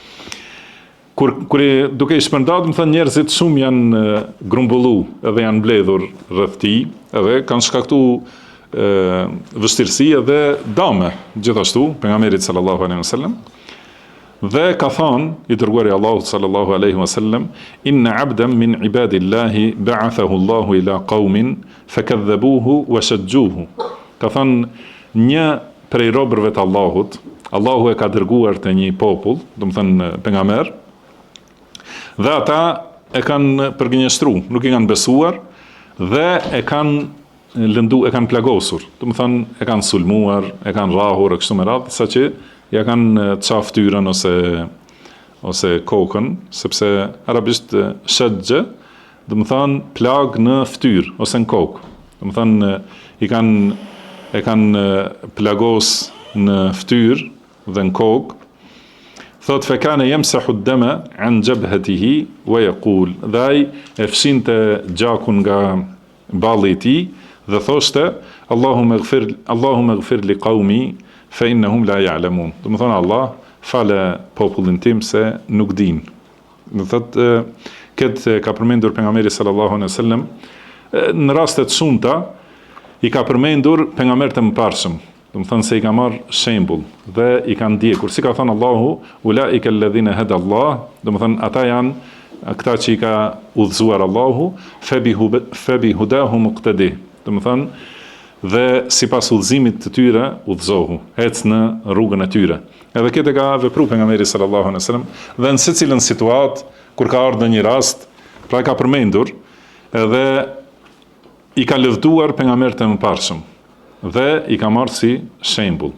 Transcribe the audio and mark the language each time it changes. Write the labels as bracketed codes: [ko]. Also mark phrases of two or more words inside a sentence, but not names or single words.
[sq] Kur duke i shpërndar, më thënë njerëzit shumë janë grumbullu edhe janë mbledhur rreth tij, edhe kanë shkaktuar vështirësi dhe dame gjithashtu pejgamberit [ar] صلى الله عليه وسلم. [sq] Dhe ka thënë i dërguari Allahut [ar] صلى الله عليه وسلم إن عبدا من عباد الله بعثه الله إلى قوم فكذبوه وشجوه. [sq] Ka thënë një prej robërve të Allahut, Allahu e ka dërguar te një popull, do të thënë pejgamber, dhe ata e kanë përgënjeshtru, nuk i kanë besuar dhe e kanë lëndu, e kanë plagosur, do të thënë e kanë sulmuar, e kanë rrahur kështu me radhë, saqë ja kanë çaf fytyrën ose kokën, sepse arabisht shajje, do të thënë plag në fytyrë ose në kokë. Do të thënë e kanë plagos në fytyrë dhe në kokë. [ar] Thot فكان يمسح الدم عن جبهته ويقول, [sq] dhe ai e fshinte gjakun nga balli i tij dhe thoshte [ar] اللهم اغفر لقومي فإنهم لا يعلمون. [sq] Do të thonë Allah falë popullin tim se nuk din. Do thotë këtë ka përmendur pejgamberi [ar] صلى الله عليه وسلم [sq] në raste të shumta, i ka përmendur pejgamberët e mëparshëm. Do të thonë se i ka marrë shembull dhe i kanë ndjekur. Si ka thënë Allahu, [ar] أولئك الذين هدى الله, [sq] do të thonë ata janë këta që i ka udhëzuar Allahu, [ar] فبهداهم اقتده. [sq] Do të thonë dhe sipas udhëzimit të tyre udhëzohu, ec në rrugën e tyre. Edhe këtë ka vepruar pejgamberi [ar] صلى الله عليه وسلم [sq] dhe në secilën situatë kur ka ardhur në një rast, pra ka përmendur edhe i ka lëvduar pejgamberët e mëparshëm dhe i ka marrë si shembull.